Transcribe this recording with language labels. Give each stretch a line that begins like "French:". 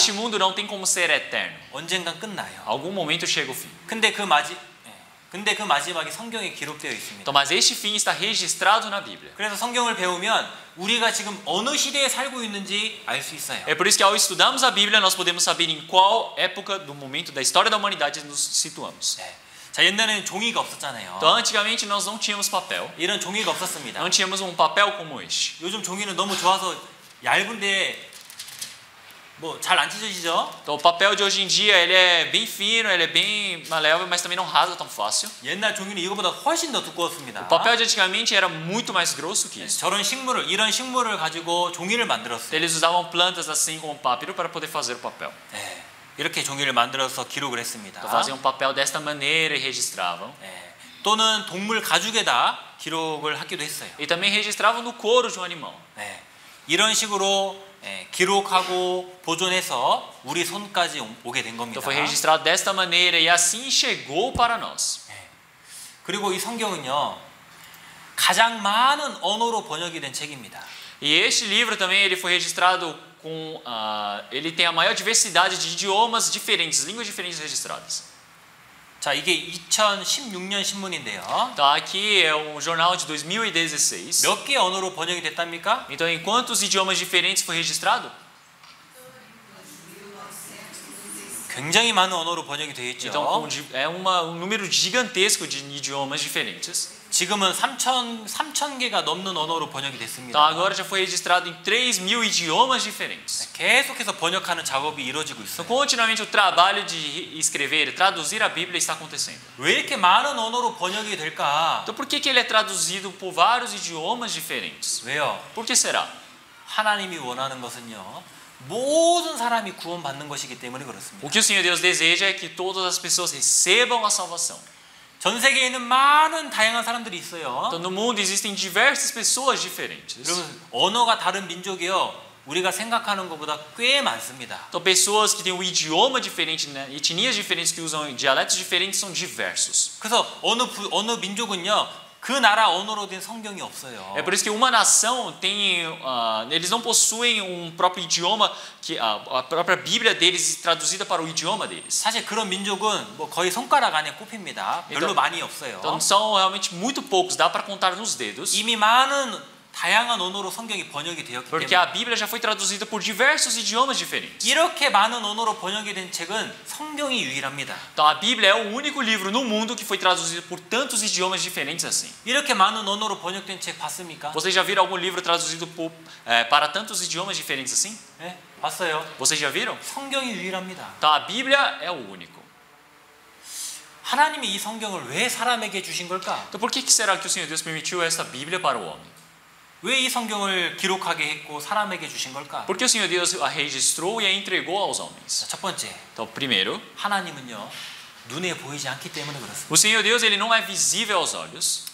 Portuguese: Este mundo não tem como ser eterno.
Korean: 언젠간 끝나요.
Portuguese: Algum momento chega o fim.
Korean: 근데 그 마지막이 성경에 기록되어 있습니다.
Portuguese: Então, mas este fim está registrado na Bíblia.
Korean: 그래서 성경을 배우면 우리가 지금 어느 시대에 살고 있는지 알 수 있어요.
Portuguese: É por isso que ao estudarmos a Bíblia, nós podemos saber em qual época do momento da história da humanidade nos situamos.
Korean: 네. 자, 옛날에는 종이가 없었잖아요.
Portuguese: Então, antigamente nós não tínhamos papel.
Korean: 이런 종이가 없었습니다.
Portuguese: Não tínhamos um papel como este.
Korean: 요즘 종이는 너무 좋아서 얇은데 뭐 잘 안 찢어지죠?
Portuguese: Então, o papel de hoje em dia ele é bem fino, ele é bem maleável, mas também não rasga tão fácil.
Korean: 옛날 종이는 이거보다 훨씬 더 두꺼웠습니다.
Portuguese: O papel de antigamente era muito mais grosso que isso.
Korean: 이런 식물을 가지고 종이를 만들었어요.
Portuguese: Eles usavam plantas assim como papiro para poder fazer o papel.
Korean: 네, 이렇게 종이를 만들어서 기록을 했습니다.
Portuguese: Então, faziam papel desta maneira e registravam.
Korean: 네, 또는 동물 가죽에다 기록을 하기도 했어요.
Portuguese: E também registravam no couro de um animal.
Korean: 네, 이런 식으로 기록하고 보존해서 우리 손까지 오게 된 겁니다.
Portuguese: Então foi registrado desta maneira e assim chegou para nós.
Korean: 그리고 이 성경은요 가장 많은 언어로 번역이 된 책입니다.
Portuguese: E este livro também ele foi registrado com ele tem a maior diversidade de idiomas diferentes, línguas diferentes registradas.
Korean: 자, 이게 2016년 신문인데요.
Portuguese: Então aqui é um jornal de 2016.
Korean: 몇 개 언어로 번역이 됐답니까?
Portuguese: Então em quantos idiomas diferentes foi registrado?
Korean: 굉장히 많은 언어로 번역이 되어 있죠.
Portuguese: Então é um número gigantesco de idiomas diferentes.
Korean: 지금은 3천 개가 넘는 언어로 번역이 됐습니다.
Portuguese: Então agora já foi registrado em 3.000 idiomas diferentes.
Korean: 계속해서 번역하는 작업이 이루어지고
Portuguese: Então
Korean: 있어요.
Portuguese: continuamente o trabalho de escrever, traduzir a Bíblia está acontecendo.
Korean: 왜 이렇게 많은 언어로 번역이 될까?
Portuguese: Então por que ele é traduzido por vários idiomas diferentes?
Korean: 왜요?
Portuguese: Por que será?
Korean: 하나님이 원하는 것은요. 모든 사람이 구원받는 것이기 때문에 그렇습니다.
Portuguese: O que o Senhor Deus deseja é que todas as pessoas recebam a salvação.
Korean: 전 세계에는 많은 다양한 사람들이 있어요.
Portuguese: Então no mundo existem diversas pessoas diferentes.
Korean: 여러분, 언어가 다른 민족이요. 우리가 생각하는 것보다 꽤 많습니다.
Portuguese: Então pessoas que têm um idioma diferente, né? Etnias diferentes que usam dialetos diferentes são diversos.
Korean: 그래서 어느 민족은요. 그 나라 언어로 된 성경이 없어요.
Portuguese: É por isso que uma nação tem, eles não possuem um próprio idioma que a própria Bíblia deles traduzida para o idioma deles.
Korean: 사실 그런 민족은 뭐 거의 손가락 안에 꼽힙니다. 별로 많이 없어요.
Portuguese: Então são realmente muito poucos, dá para contar nos dedos.
Korean: 이미 많은 다양한 언어로 성경이 번역이 되었기
Portuguese: Porque
Korean: 때문에
Portuguese: a Bíblia já foi traduzida por diversos idiomas diferentes.
Korean: 이렇게 많은 언어로 번역이 된 책은 성경이 유일합니다.
Portuguese: Então a Bíblia é o único livro no mundo que foi traduzido por tantos idiomas diferentes assim.
Korean: 이렇게 많은 언어로 번역된 책 봤습니까?
Portuguese: Vocês já viram algum livro traduzido para tantos idiomas diferentes assim?
Korean: 네, 봤어요.
Portuguese: Vocês já viram?
Korean: 성경이 유일합니다.
Portuguese: Então a Bíblia é o único.
Korean: 하나님이 이 성경을 왜 사람에게 주신 걸까?
Portuguese: Então por que será que o Senhor Deus permitiu esta Bíblia para o homem?
Korean: 왜 이 성경을 기록하게 했고 사람에게 주신 걸까?
Portuguese: Porque o Senhor Deus a registrou e a entregou aos homens.
Korean: 첫 번째,
Portuguese: Então, primeiro,
Korean: 하나님은요 눈에 보이지 않기 때문에 그렇습니다.
Portuguese: o Senhor Deus ele não é visível aos olhos.